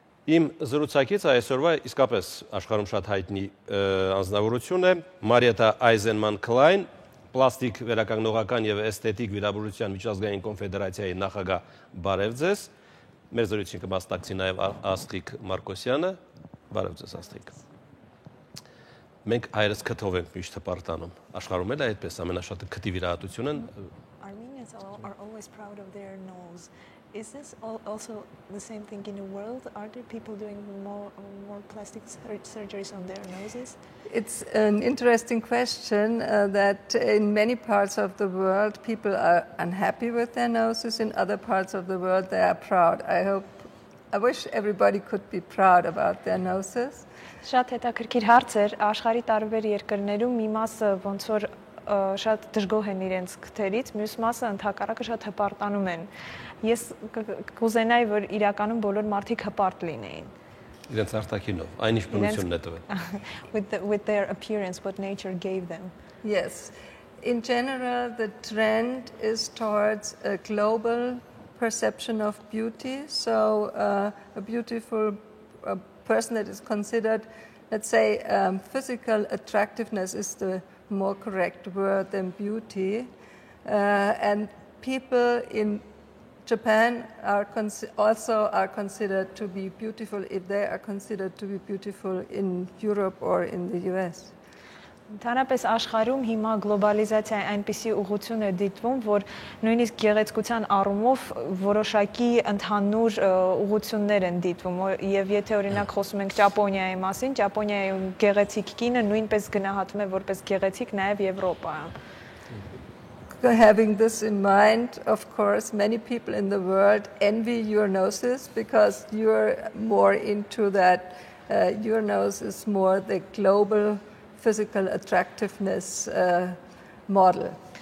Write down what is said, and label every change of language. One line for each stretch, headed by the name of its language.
Armenian: Իմ զրուցակից այսօրվա իսկապես աշխարհում շատ հայտնի անձնավորություն է Մարիետա Այզենման-Քլայն, պլաստիկ վերականգնողական եւ էսթետիկ վիրաբուժության միջազգային կոնֆեդերացիայի նախագահ, բարև ձեզ։ Մեր զրույցին կմասնակցի նաեւ Աստղիկ Մարկոսյանը, բարև ձեզ Աստղիկ։ Մենք հայերս քթով ենք միշտ հպարտանում։ Աշխարհում էլ այդպես ամենաշատը քթի վիրահատություն են։
English: Armenians are always proud of their nose. Is this also the same thing in the world? Are there people doing more plastic surgeries on their noses? It's an interesting question that in many parts of the world people are unhappy with their noses. In other parts of the world they are proud. I wish everybody could be proud about their noses.
Armenian: Շատ հետաքրքիր հարց էր, աշխարհի տարբեր երկրներում մի մասը ոնց որ շատ դժգոհ են իրենց քթերից, մյուս մասը ընդհակառակը շատ հպարտանում են։ Ես կուզենայի, որ իրականում բոլոր մարդիկ հպարտ լինեին։ Իրենց արտաքինով, այնիշ բնությունն է տվել։
English: With their appearance, what nature gave them. Yes. In general, the trend is towards a global perception of beauty. So a beautiful person that is considered, let's say, physical attractiveness is the more correct word than beauty. And people in Japan also are considered to be beautiful if they are considered to be beautiful in Europe or in the US.
Armenian: Ընդհանրապես աշխարհում հիմա գլոբալիզացիայի այնպիսի ուղղություն է դիտվում, որ նույնիսկ գեղեցկության առումով որոշակի ընդհանուր ուղղություններ են դիտվում, եւ եթե օրինակ խոսում ենք Ճապոնիայի մասին, Ճապոնիայում գեղեցիկ կինը նույնպես գնահատվում է որպես գեղեցիկ նաեւ Եվրոպայում։
English: Having this in mind, of course, many people in the world envy your noses because you're more into that. Your nose is more the global physical attractiveness model.